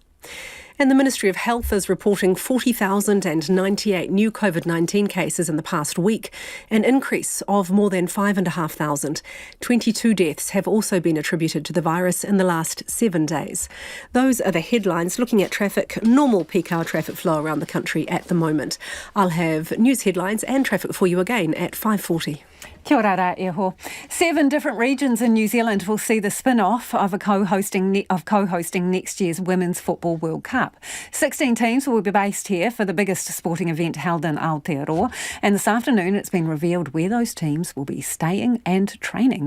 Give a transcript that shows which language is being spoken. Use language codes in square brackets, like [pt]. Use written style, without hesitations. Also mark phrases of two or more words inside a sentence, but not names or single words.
[en] And the Ministry of Health is reporting 40,098 new COVID-19 cases in the past week, an increase of more than 5,500. 22 deaths have also been attributed to the virus in the last 7 days. Those are the headlines. Looking at traffic, normal peak hour traffic flow around the country at the moment. I'll have news headlines and traffic for you again at 5:40. [mi] Kia ora rā, Eho. [en] 7 different regions in New Zealand will see the spin-off of co-hosting next year's Women's Football World Cup. 16 teams will be based here for the biggest sporting event held in Aotearoa. And this afternoon it's been revealed where those teams will be staying and training.